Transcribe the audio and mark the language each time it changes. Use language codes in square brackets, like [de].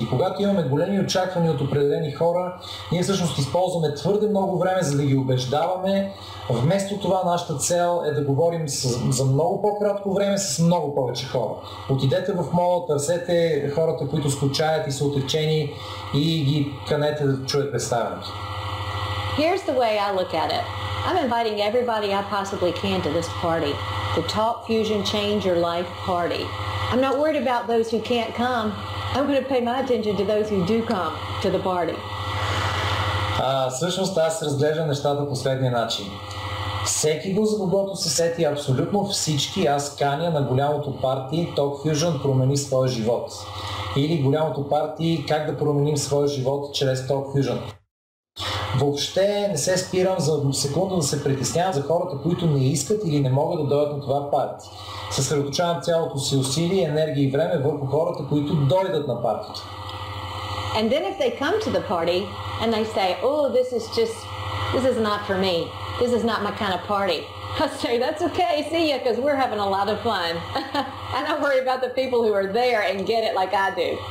[bg] И когато имаме големи очаквания от определени хора, ние всъщност използваме твърде много време, за да ги убеждаваме. Вместо това нашата цел е да говорим за много по-кратко време с много повече хора. Отидете в мола, търсете хората, които скучаят и са отекчени и ги канете да чуят представянето. [en] Here's the way I look at it. I'm inviting everybody I possibly can to this party, the Talk Fusion Change Your Life party. I'm not worried about those who can't come. I'm going to pay my attention to those who do come to the party. [bg] Всъщност аз разглеждам нещата по следния начин. Всеки го, за когото се сети, абсолютно всички, аз каня на голямото парти Talk Fusion промени своя живот. Или голямото парти как да променим своя живот чрез Talk Fusion. Въобще не се спирам за секунда да се притеснявам за хората, които не искат или не могат да дойдат на това парти. Съсредоточавам цялото си усилие, енергия и време върху хората, които дойдат на партито. [en] And then if they come to the party and they say, oh, this is not for me. This is not my kind of party. I'll say, that's okay, see ya, because we're having a lot of fun. I don't worry about the people who are there and get it like I do.